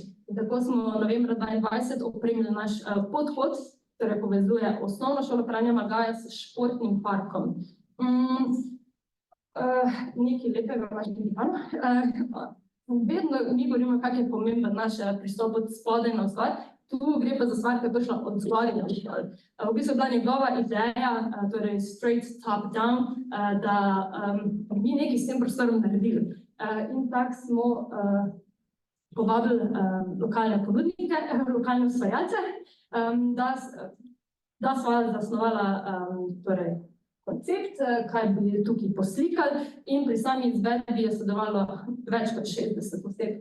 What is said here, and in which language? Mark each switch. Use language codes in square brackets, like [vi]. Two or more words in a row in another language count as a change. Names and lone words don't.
[sl] In tako smo novembra 2022 opremili naš podhod, torej povezuje osnovno šolo Franja Margaja s športnim parkom. Nekaj lepega vaš divan. Vedno mi govorimo, kak je pomemben naš pristop od spodaj na vzgor. Tu gre pa za stvar, ki je prišla od zgoraj na dol. V bistvu je bila njegova ideja, torej [en] straight top down, [sl] da mi nekaj s tem prostorom naredili. In tako smo povabili lokalne ponudnike, lokalne ustvarjalce, da sva zasnovala torej, koncept, kaj bi tukaj poslikali, in pri sami izvedbi je sodelovalo več kot 60 oseb.